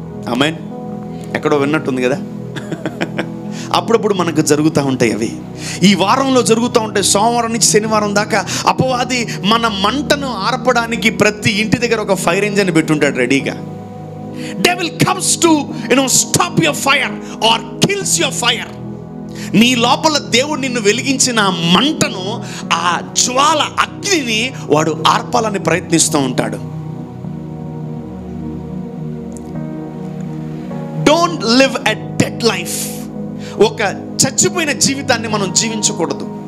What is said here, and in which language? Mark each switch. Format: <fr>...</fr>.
<te>ఆమేన్. ఎక్కడో విన్నట్టుంది కదా. అప్పుడప్పుడు మనకు జరుగుతూ ఉంటాయి అవి. ఈ వారంలో జరుగుతూ ఉంటాయి. సోమవారం నుంచి శనివారం దాకా అపవాది మన మంటను ఆర్పడానికి ప్రతి ఇంటి దగ్గర ఒక ఫైర్ ఇంజన్ పెట్టుంటాడు రెడీగా.</te> <en>Devil comes to stop your fire or kills your fire.</en> <te>నీ లోపల దేవుడు నిన్ను వెలిగించిన మంటను, ఆ జ్వాల అగ్నిని వాడు ఆర్పాలని ప్రయత్నిస్తూ ఉంటాడు.</te> <en>Don't live a dead life.</en> <te>ఒక చచ్చిపోయిన జీవితాన్ని మనం జీవించకూడదు.</te>